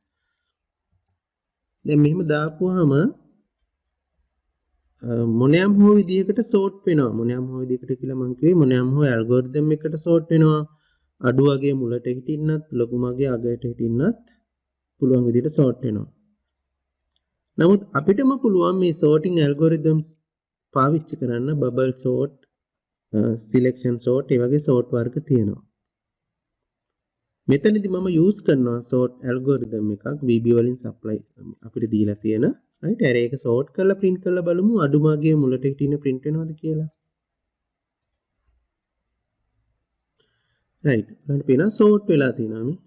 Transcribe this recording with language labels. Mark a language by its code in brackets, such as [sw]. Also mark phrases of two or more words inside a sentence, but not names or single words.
[si] දැන් මෙහෙම දාපුවාම මොනියම් හෝ විදිහකට sort වෙනවා. මොනියම් හෝ විදිහකට කියලා මම කිව්වේ මොනියම් හෝ algorithm එකකට sort වෙනවා. අඩු අගයේ මුලට හිටින්නත් ලොකු අගයේ අගයට හිටින්නත් පුළුවන් විදිහට sort වෙනවා. නමුත් අපිටම පුළුවන් මේ [en] sorting algorithms [si] පාවිච්චි කරන්න [en] bubble sort, selection sort [si] ඒ වගේ sort වර්ග තියෙනවා. මෙතනදී මම use කරනවා [en] sort algorithm [si] එකක් VB වලින් supply අපිට දීලා තියෙන [en] right array [si] එක sort කරලා print කරලා බලමු අඩුම අගයේ මුලට හිටින්න print වෙනවද කියලා. right බලන්න පේනවා sort වෙලා තියෙනවා මේ.